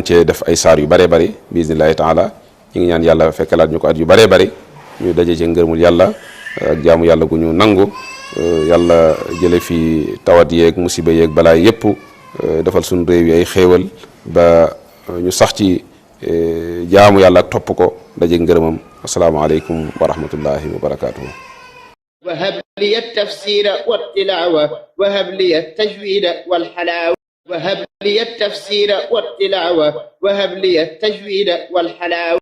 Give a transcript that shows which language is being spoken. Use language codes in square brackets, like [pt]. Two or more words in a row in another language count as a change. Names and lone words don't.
[wo] cee def ay saar yu bëree bëri [ar] بسم الله تعالى [wo] ñu ngi ñaan yàlla fekkalaat ñu ko at yu bëree bëri ñu daje ci ngërëmul yàlla ak jaamu yàlla gu ñu nangu yàlla jële fi tawat yeeg musiba yeeg balaa yépp defal suñu réew yi ay xéewal ba ñu sax ci jaamu yàlla ak topp ko daje ngërëmam [ar] السلام عليكم ورحمة الله وبركاته. وهب لي التفسير والتلاوة وهب لي التجويد والحلاوة وهب لي التفسير والتلاوة وهب لي التجويد والحلاوة